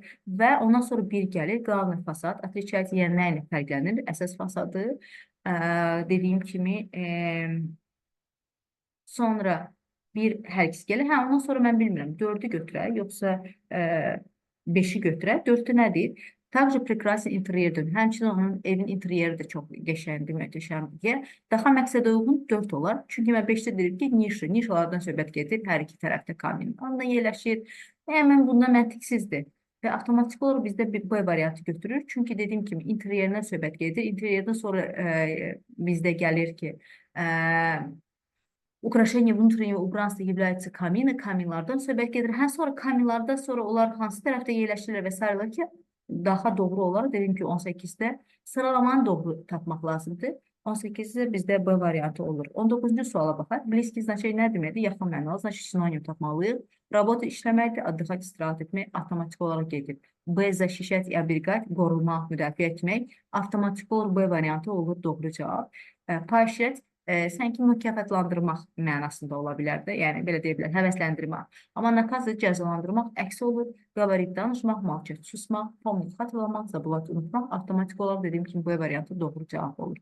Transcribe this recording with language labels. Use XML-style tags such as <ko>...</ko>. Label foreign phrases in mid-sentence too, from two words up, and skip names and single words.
<az>Və ondan sonra bir gəlir,</az> <ru>главный фасад.</ru> <az>Отличается, yəni nə ilə fərqlənir? Əsas fasadı. Dediyim kimi, sonra bir hər ikisi gəlir. Ondan sonra mən bilmirəm, 4-ü götürək, yoxsa 5-i götürək. 4-ü nədir?</az> <ru>Также прекрасен интерьерdir.</ru> <az>Həmçinin onun evin interyeri də çox qəşəngdir, möhtəşəmdir deyə. Daha məqsədə uyğun 4 olar. Çünki mən 5-də dedim ki, nişalardan söhbət gedir, hər iki tərəfdə kamin anda yerləşir. Mən bundan məntiqsizdir. Və avtomatik olaraq bizdə bir B variantı götürür. Çünki dediyim kimi interyerindən söhbət gedir. İnteryerdən sonra bizdə gəlir ki,</az> <ru>Украшение внутреннего убранства является камины,</ru> <az>каминlardan söhbət gedir. Sonra kamинlardan sonra onlar hansı tərəfdə yerləşirlər və s. ki, daha doğru olaraq dedim ki, 18-də sıralamanı doğru tapmaq lazımdır. 18-də bizdə B variantı olur. 19-cu suala baxaq.</az> <ru>Близки значение</ru> <az>nə deməkdir? Yaxın mənalı, значит sinonim tapmalıyıq. Работа işləməkdir, отдыхать, istirahət etmək avtomatik olaraq gedir.</az> <ru>B защищать и оберегать,</ru> <az>qorumaq, müdafiə etmək avtomatik olaraq B variantı olur doğru cavab. Поощрять sanki mükafatlandırmaq mənasında ola bilər də, yəni belə deyə bilər, həvəsləndirmək. Amma nakazı cəzalandırmaq əksi olur, qabarit danışmaq, malçət susmaq, pomnik xatırlamaq, zabulat unutmaq, avtomatik olaraq dediyim kimi bu variantı doğru cavab olur.</az>